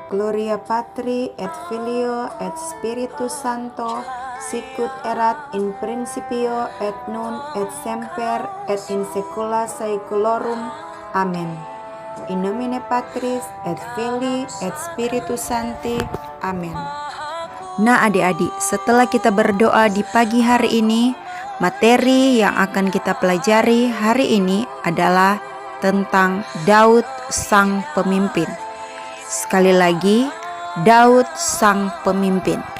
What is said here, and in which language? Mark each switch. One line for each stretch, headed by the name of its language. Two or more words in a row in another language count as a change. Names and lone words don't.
Latin: Gloria Patri et Filio et Spiritus Sancto, sicut erat in principio et nun et semper et in saecula saeculorum. Amen. In nomine Patris et Filii et Spiritus Sancti. Amen.
Indonesian: Nah adik-adik, setelah kita berdoa di pagi hari ini, materi yang akan kita pelajari hari ini adalah tentang Daud sang pemimpin. Sekali lagi, Daud sang pemimpin.